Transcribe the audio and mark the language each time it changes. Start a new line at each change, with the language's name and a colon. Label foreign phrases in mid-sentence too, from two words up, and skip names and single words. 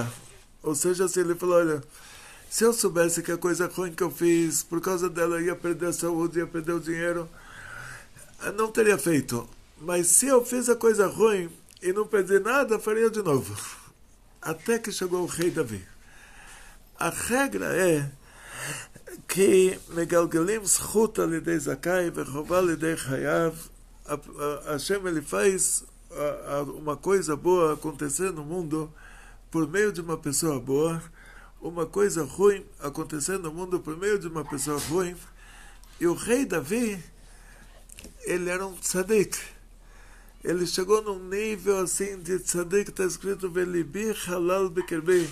Portuguese: Ou seja, se ele falou, olha, se eu soubesse que a coisa ruim que eu fiz, por causa dela eu ia perder a saúde, ia perder o dinheiro, não teria feito. Mas se eu fiz a coisa ruim e não perdi nada, faria de novo. Até que chegou o rei Davi. A regra é que
Hebrew: מגלגלים זכות על ידי זכאי וחובה על ידי חייב.
Portuguese: Hashem, ele faz uma coisa boa acontecer no mundo por meio de uma pessoa boa, uma coisa ruim acontecer no mundo por meio de uma pessoa ruim. E o rei Davi, ele era um tzadik. Ele chegou num nível assim de tzadik, está escrito
Hebrew: ולבי חלל בקרבי.